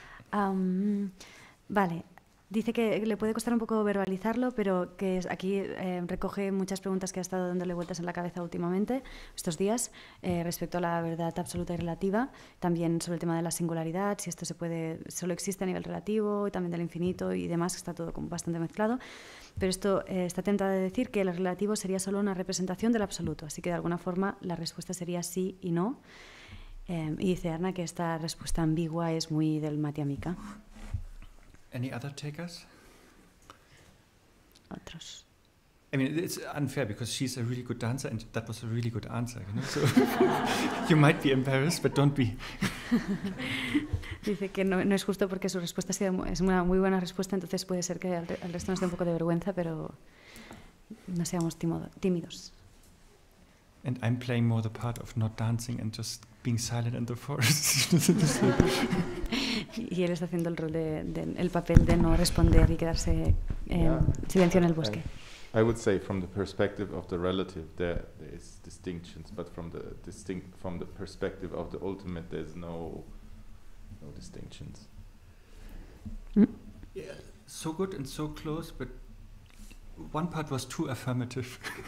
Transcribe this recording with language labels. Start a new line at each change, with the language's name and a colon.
Spanish: Vale, dice que le puede costar un poco verbalizarlo, pero que aquí recoge muchas preguntas que ha estado dándole vueltas en la cabeza últimamente, estos días, respecto a la verdad absoluta y relativa, también sobre el tema de la singularidad, si esto solo existe a nivel relativo, y también del infinito y demás, que está todo como bastante mezclado. Pero esto está tentada de decir que el relativo sería solo una representación del absoluto, así que de alguna forma la respuesta sería sí y no. Y dice Arne que esta respuesta ambigua es muy del Madhyamika.
English: Any other takers?
Spanish: Otros.
English: I mean, it's unfair because she's a really good dancer and that was a really good answer, you know. So you might be embarrassed, but don't be.
Spanish: Dice que no es justo porque su respuesta es una muy buena respuesta, entonces puede ser que al resto nos dé un poco de vergüenza, pero no seamos tímidos.
English: And I'm playing more the part of not dancing and just being silent in the forest.
Spanish: Y él está haciendo el rol el papel de no responder y quedarse en silencio en el bosque.
English: I would say from the perspective of the relative there is distinctions, but from the perspective of the ultimate there's no distinctions. Yeah, so good and so close, but one part was too affirmative.